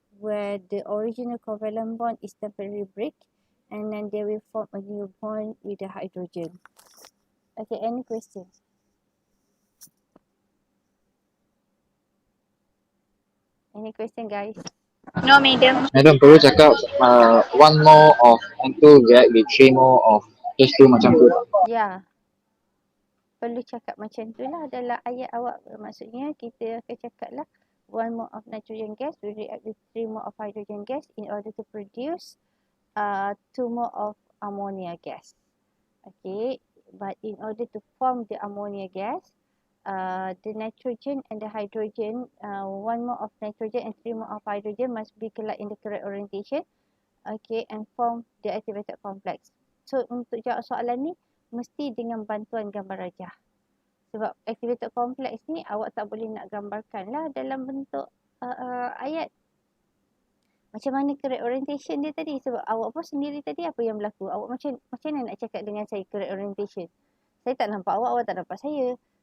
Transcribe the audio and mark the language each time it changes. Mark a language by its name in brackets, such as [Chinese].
[English] where the original covalent bond is temporarily break, and then they will form a new bond with the hydrogen. Okay, any questions? Any question, guys? No, madam. [Malay] Madam perlu cakap [English] one more of N2 react with 3 more of H2 [Malay] macam tu. Ya, perlu cakap macam tu lah dalam ayat awak. Maksudnya kita akan cakap lah [English] 1 mole of nitrogen gas will react with 3 mole of hydrogen gas in order to produce 2 mole of ammonia gas. Okay, but in order to form the ammonia gas, the nitrogen and the hydrogen, 1 mole of nitrogen and 3 mole of hydrogen must be collide in the correct orientation, okay, and form the activated complex. [Malay] So untuk jawab soalan ni mesti dengan bantuan gambar rajah. Sebab activated complex ni awak tak boleh nak gambarkan lah dalam bentuk ayat. Macam mana correct orientation dia tadi? Sebab awak pun sendiri tadi apa yang berlaku? Awak macam mana nak cakap dengan saya correct orientation? Saya tak nampak awak, awak tak nampak saya.